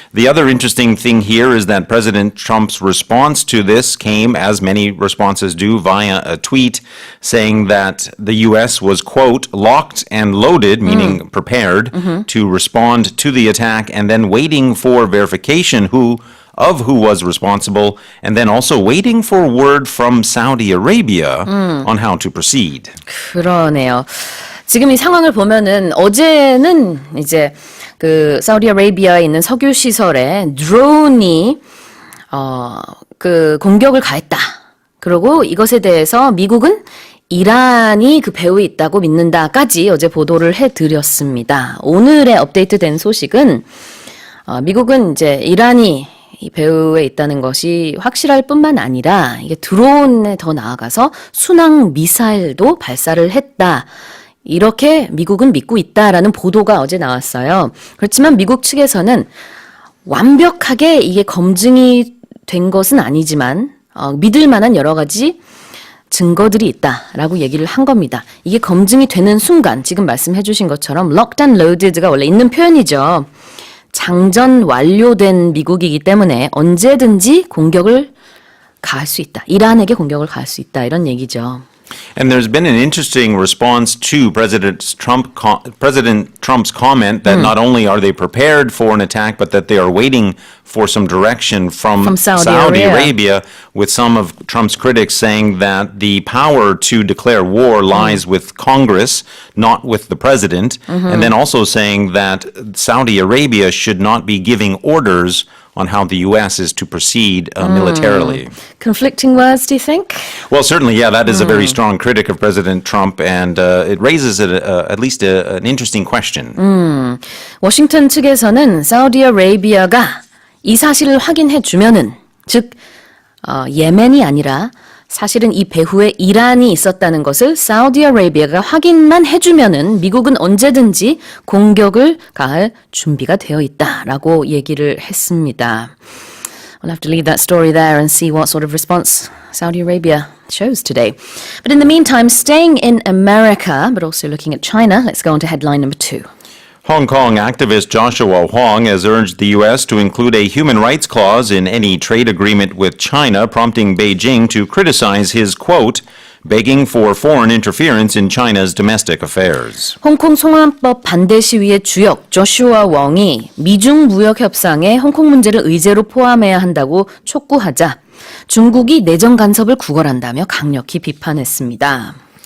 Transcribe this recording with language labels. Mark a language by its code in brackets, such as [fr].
[en] The other interesting thing here is that President Trump's response to this came, as many responses do, via a tweet saying that the U.S. was, quote, locked and loaded, meaning prepared, to respond to the attack and then waiting for verification of who was responsible, and then also waiting for word from Saudi Arabia on how to proceed. [ko] 그러네요. 지금 이 상황을 보면은 어제는 이제 그 사우디아라비아에 있는 석유 시설에 드론이 그 공격을 가했다. 그리고 이것에 대해서 미국은 이란이 그 배후에 있다고 믿는다까지 어제 보도를 해드렸습니다. 오늘의 업데이트된 소식은 미국은 이제 이란이 이 배후에 있다는 것이 확실할 뿐만 아니라 이게 드론에 더 나아가서 순항 미사일도 발사를 했다. 이렇게 미국은 믿고 있다라는 보도가 어제 나왔어요. 그렇지만 미국 측에서는 완벽하게 이게 검증이 된 것은 아니지만 믿을 만한 여러 가지 증거들이 있다라고 얘기를 한 겁니다. 이게 검증이 되는 순간 지금 말씀해 주신 것처럼 [en] locked and loaded [ko] 가 원래 있는 표현이죠. 장전 완료된 미국이기 때문에 언제든지 공격을 가할 수 있다. 이란에게 공격을 가할 수 있다. 이런 얘기죠. [en] And there's been an interesting response to President Trump's comment that not only are they prepared for an attack, but that they are waiting for some direction from Saudi Arabia, with some of Trump's critics saying that the power to declare war lies with Congress, not with the president, and then also saying that Saudi Arabia should not be giving orders on how the U.S. is to proceed militarily. Conflicting words, do you think? Well, certainly, yeah, that is a very strong critic of President Trump, and it raises at least an interesting question. [ko] 워싱턴 측에서는 사우디아라비아가 이 사실을 확인해 주면은 즉 예멘이 아니라 사실은 이 배후에 이란이 있었다는 것을 사우디아라비아가 확인만 해주면은 미국은 언제든지 공격을 가할 준비가 되어 있다라고 얘기를 했습니다. [en] We'll have to leave that story there and see what sort of response Saudi Arabia shows today. But in the meantime, staying in America, but also looking at China, let's go on to headline number 2. Hong Kong activist Joshua Wong has urged the U.S. to include a human rights clause in any trade agreement with China, prompting Beijing to criticize his, quote, begging for foreign interference in China's domestic affairs. [ko] 홍콩 송환법 반대 시위의 주역 조슈아 웡이 미중 무역 협상에 홍콩 문제를 의제로 포함해야 한다고 촉구하자 중국이 내정 간섭을 구걸한다며 강력히 비판했습니다.